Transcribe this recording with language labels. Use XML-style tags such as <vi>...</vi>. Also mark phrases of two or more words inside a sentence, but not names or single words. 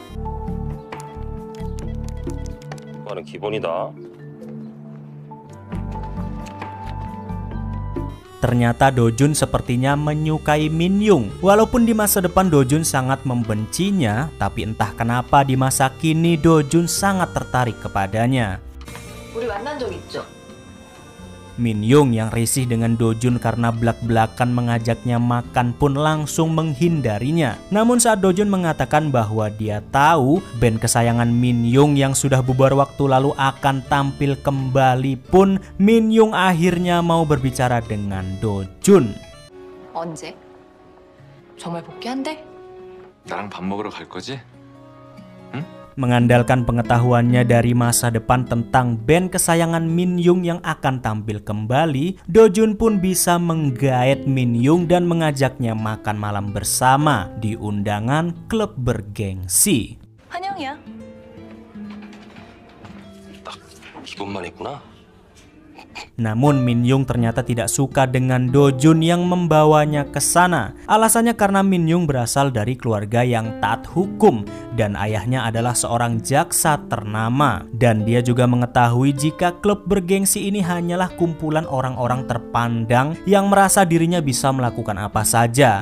<ko>기본이다.</ko> <id>Ternyata Dojun sepertinya menyukai Min-young. Walaupun di masa depan Dojun sangat membencinya, tapi entah kenapa di masa kini Dojun sangat tertarik kepadanya.</id> <ko>우리 만난 적 있죠?</ko> <id>Min-young yang risih dengan Dojun karena belak-belakan mengajaknya makan pun langsung menghindarinya. Namun saat Dojun mengatakan bahwa dia tahu band kesayangan Min-young yang sudah bubar waktu lalu akan tampil kembali pun, Min-young akhirnya mau berbicara dengan Dojun.</id> <ko>언제? 정말 복귀한대? 나랑 밥 먹으러 갈 거지?</ko> <id>Mengandalkan pengetahuannya dari masa depan tentang band kesayangan Min Young yang akan tampil kembali, Do Jun pun bisa menggaet Min Young dan mengajaknya makan malam bersama di undangan klub bergengsi.</id> <ko>환영이야. 기분만 있구나.</ko> <id>Namun Min Young ternyata tidak suka dengan Do Jun yang membawanya ke sana. Alasannya karena Min Young berasal dari keluarga yang taat hukum dan ayahnya adalah seorang jaksa ternama. Dan dia juga mengetahui jika klub bergengsi ini hanyalah kumpulan orang-orang terpandang yang merasa dirinya bisa melakukan apa saja.</id>